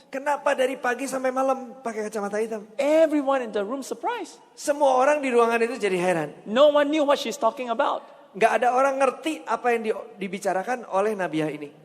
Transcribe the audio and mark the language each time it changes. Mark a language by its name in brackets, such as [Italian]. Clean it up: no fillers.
[Indonesian] Kenapa dari pagi sampai malam pakai kacamata hitam? [English] Everyone in the room surprised. [Indonesian] Semua orang di ruangan itu jadi heran. [English] No one knew what she's talking about. [Indonesian] Gak ada orang ngerti apa yang dibicarakan oleh Nabiah ini.